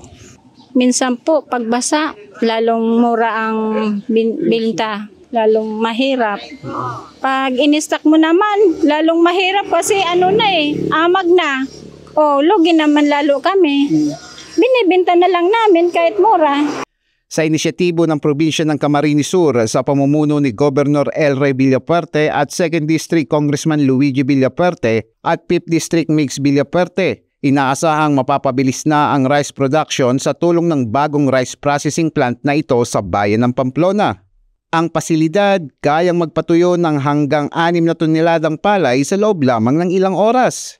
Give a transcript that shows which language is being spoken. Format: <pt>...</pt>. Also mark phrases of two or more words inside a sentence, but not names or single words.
<bik>Minsan po pagbasa, lalong mura ang binta, lalong mahirap.</bik> <tl>Pag in-stock mo naman, lalong mahirap kasi amag na. Lugi naman lalo kami. Binibenta na lang namin kahit mura. Sa inisyatibo ng probinsya ng Camarines Sur sa pamumuno ni Governor Elroy Villafuerte at 2nd District Congressman Luigi Villafuerte at 5th District Mix Villafuerte, inaasahang mapapabilis na ang</tl> <en>rice production</en> <tl>sa tulong ng bagong</tl> <en>rice processing plant</en> <tl>na ito sa bayan ng Pamplona. Ang pasilidad kayang magpatuyo ng hanggang 6 na toneladang palay sa loob lamang ng ilang oras.</tl>